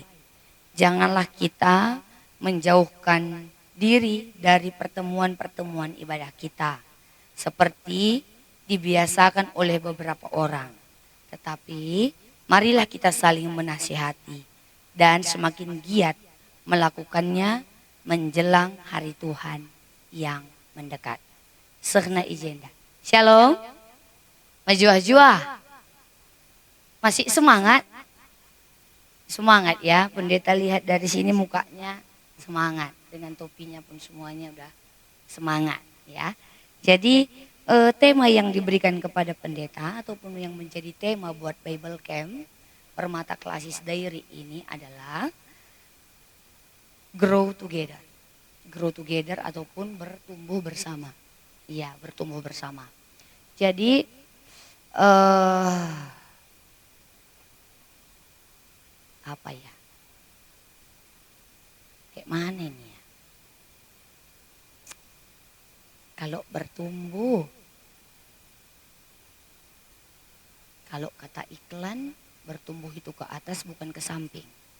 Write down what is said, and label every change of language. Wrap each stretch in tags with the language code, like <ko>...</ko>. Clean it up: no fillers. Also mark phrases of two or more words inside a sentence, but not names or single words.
<id>Janganlah kita menjauhkan diri dari pertemuan-pertemuan ibadah kita seperti dibiasakan oleh beberapa orang. Tetapi marilah kita saling menasihati dan semakin giat melakukannya menjelang hari Tuhan yang mendekat.</id> <btx>Sehna ijenda. Shalom. Majua-jua.</btx> <id>Masih semangat? Semangat ya, pendeta lihat dari sini mukanya semangat. Dengan topinya pun semuanya udah semangat ya. Jadi tema yang diberikan kepada pendeta ataupun yang menjadi tema buat Bible Camp Permata Klasis Diary ini adalah</id> <en>grow together. Grow together</en> <id>ataupun bertumbuh bersama. Iya, bertumbuh bersama. Jadi apa ya? Kayak mana nih ya? Kalau bertumbuh, kalau kata iklan, bertumbuh itu ke atas bukan ke samping.</id>